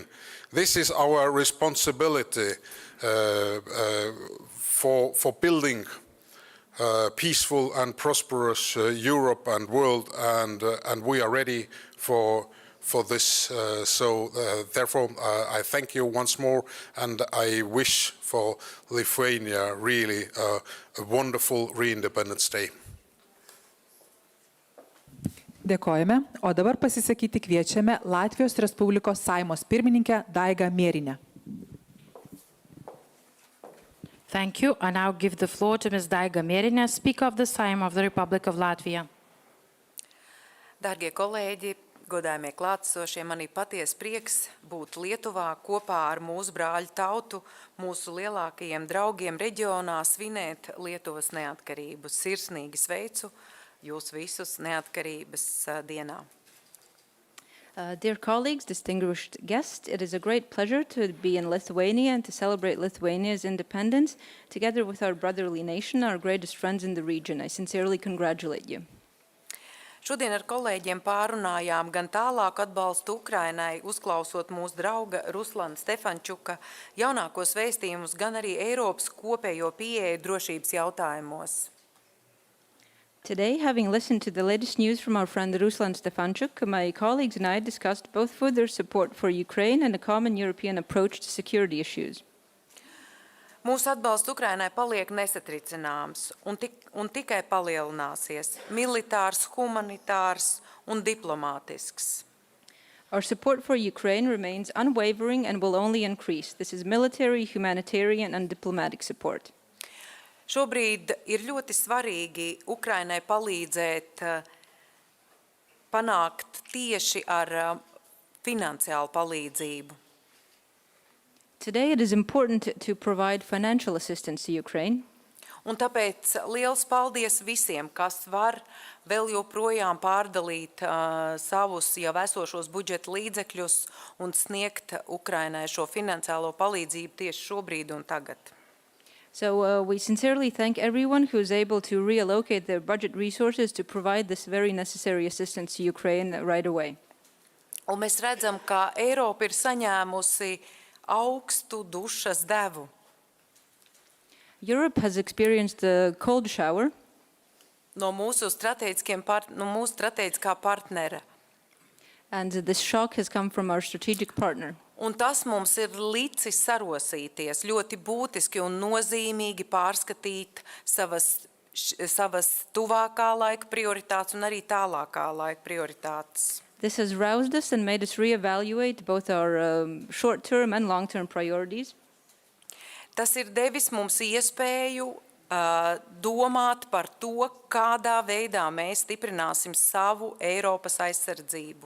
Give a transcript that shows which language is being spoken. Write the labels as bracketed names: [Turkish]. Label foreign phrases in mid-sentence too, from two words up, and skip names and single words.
[English] This is our responsibility for building peaceful and prosperous Europe and world, and we are ready for this. Therefore, I thank you once more, and I wish for Lithuania really a wonderful re-independence day. [Lithuanian] Dėkojame, o dabar pasisakyti kviečiame Latvijos Respublikos Saimos pirmininkę Daigą Mėrinę. [English] Thank you. I now give the floor to Ms. Daiga Mėrinė, Speaker of the Sejm of the Republic of Latvia. [Latvian] Dārgie kolēģi, godājumie klātesošie, man ir patiesi prieks būt Lietuvā kopā ar mūsu brāļu tautu, mūsu lielākajiem draugiem reģionā svinēt Lietuvas neatkarību. Sirsnīgi sveicu jūs visus neatkarības dienā. [English] Dear colleagues, distinguished guests, it is a great pleasure to be in Lithuania and to celebrate Lithuania's independence together with our brotherly nation, our greatest friends in the region. I sincerely congratulate you. [Latvian] Šodien ar kolēģiem pārunājām gan tālāku atbalstu Ukrainai, uzklausot mūsu drauga Ruslana Stefančuka jaunākos vēstījumus, gan arī Eiropas kopējo pieeju drošības jautājumos. [English] Today, having listened to the latest news from our friend Ruslan Stefanchuk, my colleagues and I discussed both further support for Ukraine and a common European approach to security issues. [Latvian] Mūsu atbalsts Ukrainai paliek nesatricināms un tikai palielināsies – militārs, humanitārs un diplomātisks. [English] Our support for Ukraine remains unwavering and will only increase. This is military, humanitarian and diplomatic support. [Latvian] Šobrīd ir ļoti svarīgi Ukrainai palīdzēt panākt tieši ar finansiālu palīdzību. [English] Today, it is important to provide financial assistance to Ukraine. [Latvian] Un tāpēc liels paldies visiem, kas var vēl joprojām pārdalīt savus jau esošos budžeta līdzekļus un sniegt Ukrainai šo finansiālo palīdzību tieši šobrīd un tagad. [English] So we sincerely thank everyone who is able to reallocate their budget resources to provide this very necessary assistance to Ukraine right away. [Latvian] Un mēs redzam, ka Eiropa ir saņēmusi augstu dušas devu. [English] Europe has experienced a cold shower [Latvian] No mūsu strateģiskā partnera. [English] and this shock has come from our strategic partner. [Latvian] Un tas mums ir licis sarosīties, ļoti būtiski un nozīmīgi pārskatīt savas tuvākā laika prioritātes un arī tālākā laika prioritātes. [English] This has roused us and made us reevaluate both our short-term and long-term priorities. [Latvian] Tas ir devis mums iespēju domāt par to, kādā veidā mēs stiprināsim savu Eiropas aizsardzību.